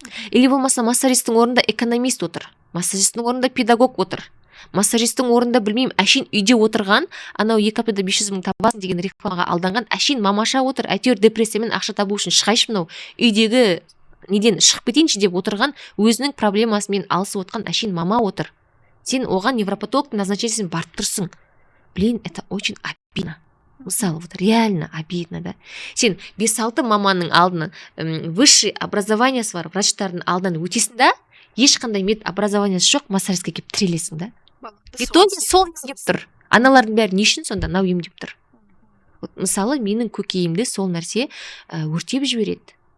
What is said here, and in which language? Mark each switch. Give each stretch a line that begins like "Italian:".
Kazakh: Или болмаса массажисттің орнында экономист отыр, массажисттің орнында педагог отыр, массажисттің орнында білмеймін әшейін үйде отырған, анау 2 аптада 500 мың табасың деген рекламаға алданған әшейін мамаша отыр, әйтеуір депрессиямен ақша табу үшін шығайшы мынау үйдегі неден шығып кетейінші деп отырған, өзінің проблемасымен алысып отқан әшейін мама отыр. Сен оған невропатологтың назначениесін барып тұрсың.
Russian: Блин, это очень обидно. Мысалы, вот реально обидно, да.
Kazakh: Сен 5-6 маманың алдынан, высшее образованиясы бар врачтардың алдынан өтесің да, ешқандай мед образованиясы жоқ массажистке келіп тірелесің да. В итоге сол емдеп тұр. Аналардың бәрі не үшін сонда нау емдеп тұр? Вот, мысалы, менің көкейімді сол нәрсе өртеп жібереді.